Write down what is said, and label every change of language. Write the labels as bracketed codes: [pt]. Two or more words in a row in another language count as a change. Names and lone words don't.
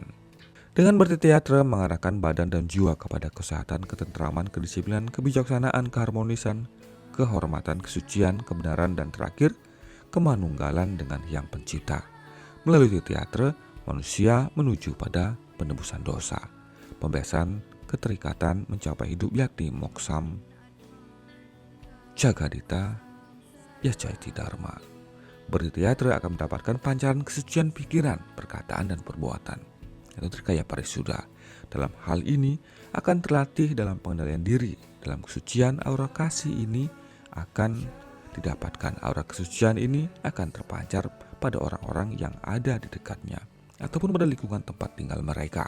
[id] Dengan bertirta-yatra mengarahkan badan dan jiwa kepada kesehatan, ketentraman, kedisiplinan, kebijaksanaan, keharmonisan, kehormatan, kesucian, kebenaran, dan terakhir, kemanunggalan dengan Hyang Pencipta. Melalui tirta-yatra, manusia menuju pada penebusan dosa, pembebasan, keterikatan, mencapai hidup yakni moksam, jagadita, yajaiti dharma. Bertirta-yatra akan mendapatkan pancaran kesucian pikiran, perkataan, dan perbuatan, atau trikaya parisuddha. Dalam hal ini akan terlatih dalam pengendalian diri. Dalam kesucian, aura kasih ini akan didapatkan. Aura kesucian ini akan terpancar pada orang-orang yang ada di dekatnya ataupun pada lingkungan tempat tinggal mereka.